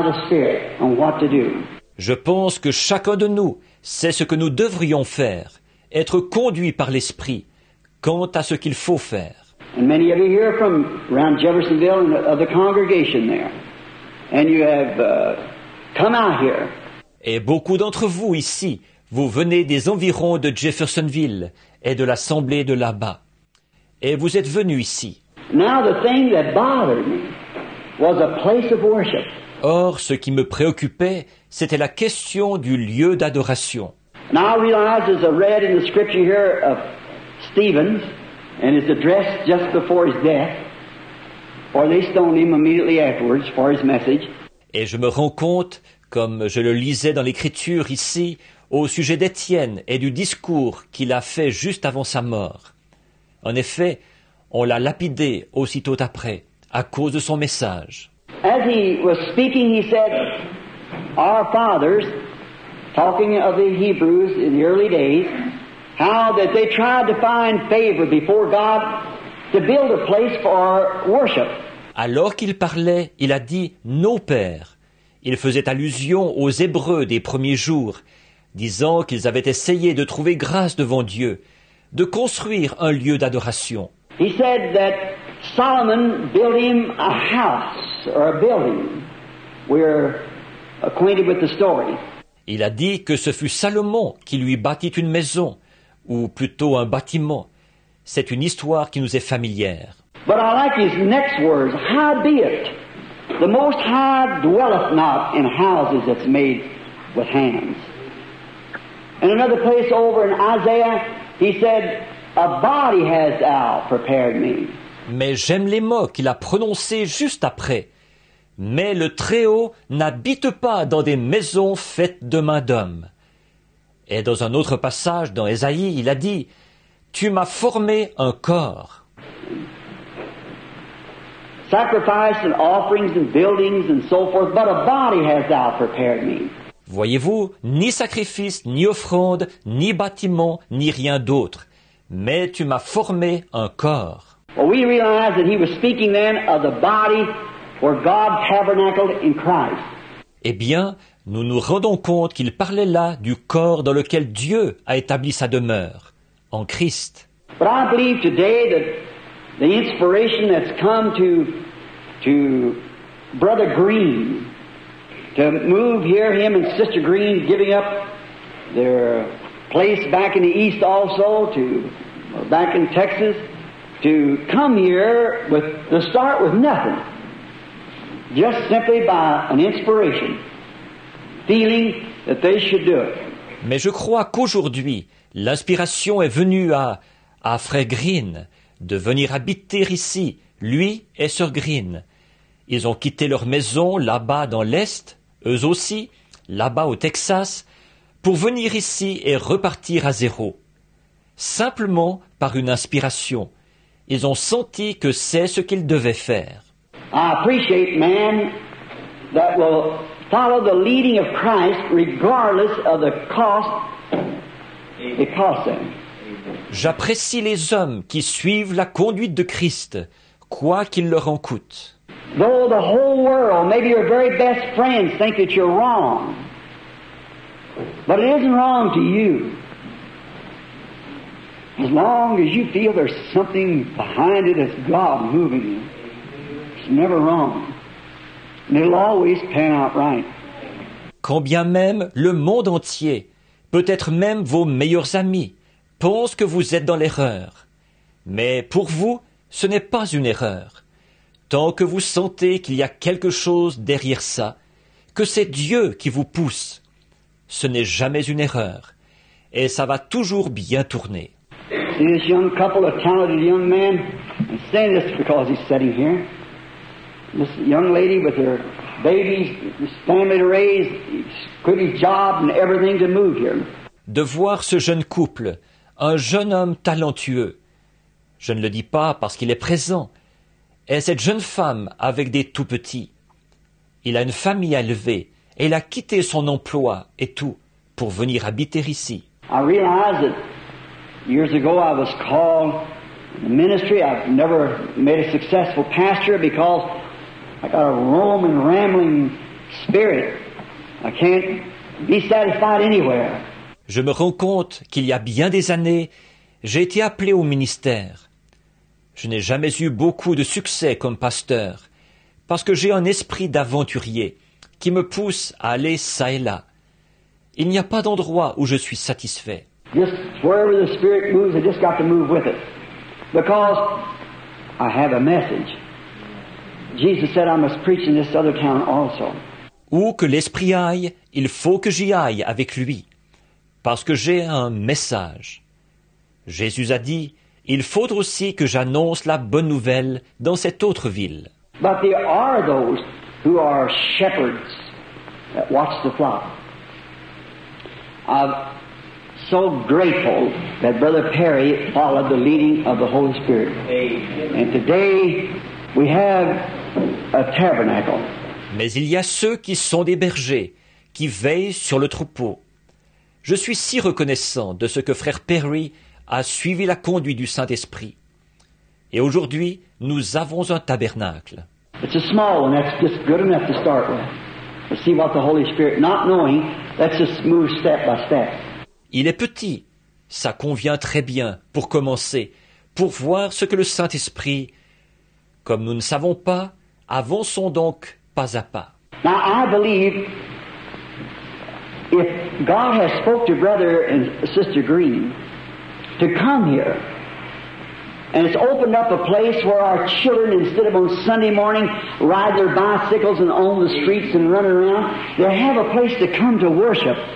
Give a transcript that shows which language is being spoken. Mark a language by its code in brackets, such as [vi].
[fr] Je pense que chacun de nous sait ce que nous devrions faire, être conduit par l'Esprit, quant à ce qu'il faut faire. [en] And many of you here from around Jeffersonville and of the congregation there. And you have come out here. [fr] Et beaucoup d'entre vous ici, vous venez des environs de Jeffersonville et de l'assemblée de là-bas. Et vous êtes venus ici. [en] Now the thing that bothered me was a place of worship. [fr] Or, ce qui me préoccupait, c'était la question du lieu d'adoration. [en] Now I realize as I read in the scripture here of Stephen and his address just before his death, or they stoned him immediately afterwards for his message. [fr] Et je me rends compte, comme je le lisais dans l'Écriture ici, au sujet d'Étienne et du discours qu'il a fait juste avant sa mort. En effet, on l'a lapidé aussitôt après, à cause de son message. [en] As he was speaking, he said, our fathers, talking of the Hebrews in the early days, how that they tried to find favor before God to build a place for worship. [fr] Alors qu'il parlait, il a dit « nos pères ». Il faisait allusion aux Hébreux des premiers jours, disant qu'ils avaient essayé de trouver grâce devant Dieu, de construire un lieu d'adoration. [en] He said that Solomon built him a house or a building. We're acquainted with the story. [fr] Il a dit que ce fut Salomon qui lui bâtit une maison, ou plutôt un bâtiment. C'est une histoire qui nous est familière. [en] But I like his next words, howbeit, the Most High dwelleth not in houses that's made with hands. In another place over in Isaiah, he said, a body has thou prepared me. [fr] Mais j'aime les mots qu'il a prononcés juste après. Mais le Très-Haut n'habite pas dans des maisons faites de main d'homme. Et dans un autre passage, dans Ésaïe, il a dit « Tu m'as formé un corps ». [en] Sacrifice and offerings and buildings and so forth, but a body hast thou prepared me. [fr] Voyez-vous, ni sacrifice, ni offrande, ni bâtiment, ni rien d'autre. Mais tu m'as formé un corps. [en] Well, we realize that he was speaking then of the body where God tabernacled in Christ. [fr] Eh bien, nous nous rendons compte qu'il parlait là du corps dans lequel Dieu a établi sa demeure, en Christ. [en] But I believe today that the inspiration that's come to Brother Green to move here, him and Sister Green giving up their place back in the East also, back in Texas, to come here to start with nothing, just simply by an inspiration, feeling that they should do it. [fr] Mais je crois qu'aujourd'hui, l'inspiration est venue à Frère Green de venir habiter ici, lui et Sœur Green. Ils ont quitté leur maison là-bas dans l'Est, eux aussi, là-bas au Texas, pour venir ici et repartir à zéro. Simplement par une inspiration. Ils ont senti que c'est ce qu'ils devaient faire. [en] I appreciate men that will follow the leading of Christ regardless of the cost it costs them. [fr] J'apprécie les hommes qui suivent la conduite de Christ, quoi qu'il leur en coûte. [en] Though the whole world, maybe your very best friends, think that you're wrong, but it isn't wrong to you. As long as you feel there's something behind it that's God moving you, it's never wrong. And it'll always pan out right. [fr] Quand bien même le monde entier, peut-être même vos meilleurs amis, pensent que vous êtes dans l'erreur. Mais pour vous, ce n'est pas une erreur. Tant que vous sentez qu'il y a quelque chose derrière ça, que c'est Dieu qui vous pousse, ce n'est jamais une erreur. Et ça va toujours bien tourner. [en] See this young couple, a talented young man, I'm saying this because he's sitting here. This young lady with her babies, this family to raise, quit his job and everything to move here. [fr] De voir ce jeune couple, un jeune homme talentueux, je ne le dis pas parce qu'il est présent, et cette jeune femme avec des tout-petits. Il a une famille à élever, et il a quitté son emploi et tout pour venir habiter ici. [en] I realized that years ago I was called in the ministry. I've never made a successful pastor because I got a roaming, rambling spirit. I can't be satisfied anywhere. [fr] Je me rends compte qu'il y a bien des années, j'ai été appelé au ministère. Je n'ai jamais eu beaucoup de succès comme pasteur, parce que j'ai un esprit d'aventurier qui me pousse à aller çà et là. Il n'y a pas d'endroit où je suis satisfait. [en] Just wherever the Spirit moves, I just got to move with it. Because I have a message. Jesus said I must preach in this other town also. [fr] Où que l'esprit aille, il faut que j'y aille avec lui, parce que j'ai un message. Jésus a dit, il faut aussi que j'annonce la bonne nouvelle dans cette autre ville. [en] But there are those who are shepherds that watch the flock. I'm so grateful that Brother Perry followed the leading of the Holy Spirit. And today we have a tabernacle. [fr] Mais il y a ceux qui sont des bergers, qui veillent sur le troupeau. Je suis si reconnaissant de ce que Frère Perry a suivi la conduite du Saint-Esprit. Et aujourd'hui, nous avons un tabernacle. [en] It's a small one, that's just good enough to start with. To see what the Holy Spirit, not knowing, let's just move step by step. [fr] Il est petit, ça convient très bien pour commencer, pour voir ce que le Saint-Esprit, comme nous ne savons pas, avançons donc pas à pas. [en] Now I believe if God has spoke to Brother and Sister Green to come here, and it's opened up a place where our children, instead of on Sunday morning, ride their bicycles and on the streets and run around, they have a place to come to worship.